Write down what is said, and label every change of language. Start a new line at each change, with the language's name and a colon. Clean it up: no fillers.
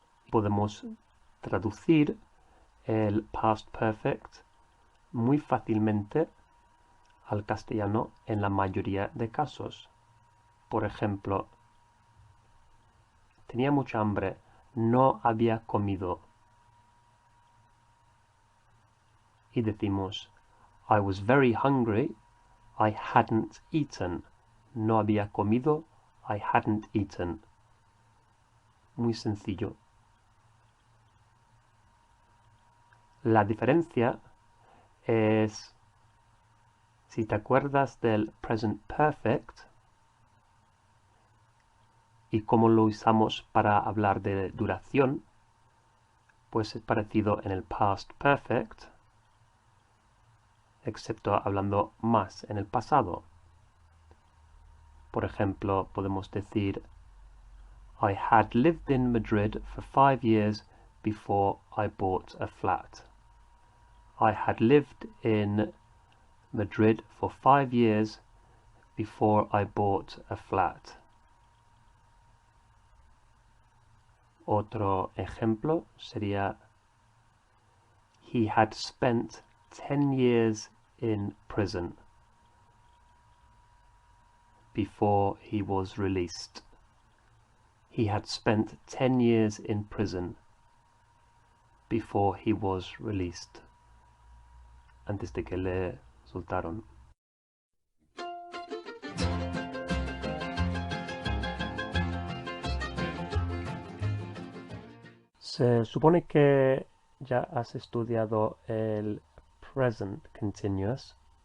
Spanish: Podemos traducir el past perfect muy fácilmente al castellano en la mayoría de casos. Por ejemplo, tenía mucha hambre, no había comido. Y decimos,
English: I was very hungry, I hadn't eaten.
Spanish: No había comido,
English: I hadn't eaten.
Spanish: Muy sencillo. La diferencia es, si te acuerdas del present perfect y cómo lo usamos para hablar de duración, pues es parecido en el past perfect, excepto hablando más en el pasado. Por ejemplo, podemos decir,
English: I had lived in Madrid for 5 years before I bought a flat. I had lived in Madrid for 5 years before I bought a flat.
Spanish: Otro ejemplo sería,
English: he had spent 10 years in prison before he was released. He had spent 10 years in prison before he was released.
Spanish: Antes de que le soltaron. Se supone que ya has estudiado el present continuous.